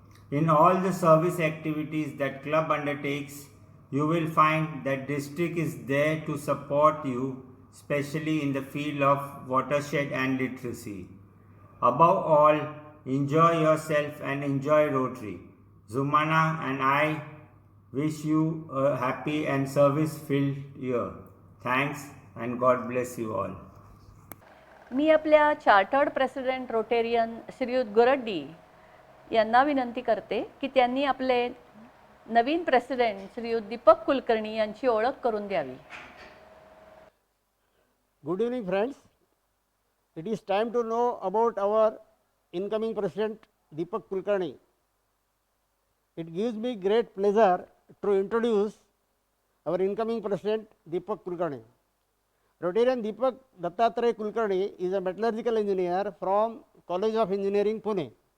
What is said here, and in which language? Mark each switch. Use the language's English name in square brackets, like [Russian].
[English] In all the service activities that club undertakes, you will find that district is there to support you, especially in the field of watershed and literacy. Above all, enjoy yourself and enjoy Rotary. Zumana and I wish you a happy and service-filled year. Thanks and God bless you all. [Marathi] मी आपल्या chartered president Rotarian श्रीयुत गोरड्डी यांना विनंती करते की त्यांनी आपले नवीन president श्रीयुत दीपक कुलकर्णी यांची ओळख करून द्यावी. [English] Good evening, friends. It is time to know about our incoming President Deepak Kulkarni. It gives me great pleasure to introduce our incoming President Deepak Kulkarni. Rotarian Deepak Dattatreya Kulkarni is a metallurgical engineer from College of Engineering, Pune.